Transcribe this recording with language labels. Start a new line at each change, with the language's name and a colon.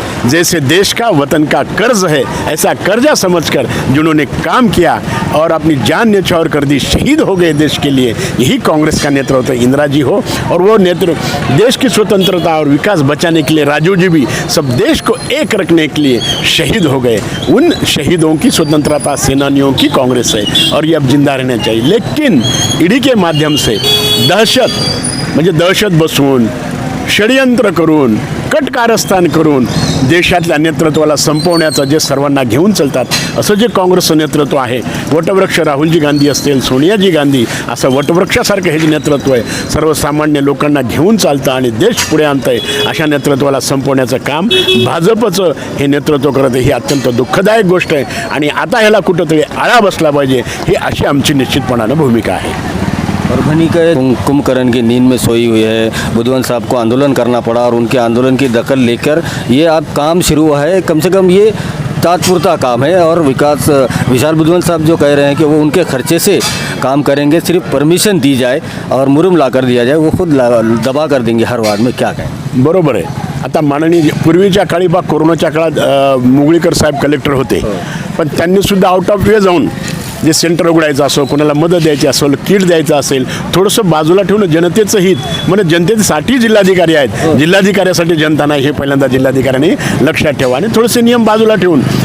Hindi: जैसे देश का वतन का कर्ज है, ऐसा कर्जा समझकर जिन्होंने काम किया और अपनी जान न्यौछावर कर दी, शहीद हो गए देश के लिए, यही कांग्रेस का नेतृत्व इंदिरा जी हो। और वो नेतृत्व देश की स्वतंत्रता और विकास बचाने के लिए राजीव जी भी सब देश को एक रखने के लिए शहीद हो गए। उन शहीदों की, स्वतंत्रता सेनानियों की कांग्रेस है और ये अब जिंदा रहना चाहिए।
Marathi: लेकिन ईडी के माध्यम से दहशत बसवून, षडयंत्र करून, कट कारस्थान करून देशातल्या नेतृत्वाला संपवण्याचं जे सर्वांना घेऊन चालतात, असं जे काँग्रेसचं नेतृत्व आहे, वटवृक्ष राहुलजी गांधी असतील, सोनियाजी गांधी, असं वटवृक्षासारखं हे जे नेतृत्व आहे, सर्वसामान्य लोकांना घेऊन चालतं आणि देश पुढे आणतं आहे, अशा नेतृत्वाला संपवण्याचं काम भाजपचं हे नेतृत्व करत आहे। ही अत्यंत दुःखदायक गोष्ट आहे आणि आता ह्याला कुठंतरी आळा बसला पाहिजे, ही अशी आमची निश्चितपणानं भूमिका आहे।
Hindi: परभनी के कुंभकर्ण की नींद में सोई हुई है, बुधवन साहब को आंदोलन करना पड़ा और उनके आंदोलन की दखल लेकर ये अब काम शुरू हुआ है। कम से कम ये तात्पुरता काम है और विकास विशाल बुधवन साहब जो कह रहे हैं कि वो उनके खर्चे से काम करेंगे, सिर्फ परमिशन दी जाए और मुरुम ला कर दिया जाए, वो खुद दबा कर देंगे हर वार्ड में। क्या कहें?
Marathi: बरोबर आहे। आता माननीय पूर्वीच्या काळी बा कोरोनाच्या काळात मुगळीकर साहेब कलेक्टर होते, पण त्यांनीसुद्धा आउट ऑफ वे जाऊन जे सेंटर उघडायचं असो, कोणाला मदत द्यायची असेल, किट द्यायचं असेल, थोडंसं बाजूला ठेवून जनतेचं हित, म्हणजे जनतेसाठी जिल्हाधिकारी आहेत, जिल्हाधिकाऱ्यासाठी जनता नाही, हे पहिल्यांदा जिल्हाधिकाऱ्यांनी लक्षात ठेवा आणि थोडेसे नियम बाजूला ठेवून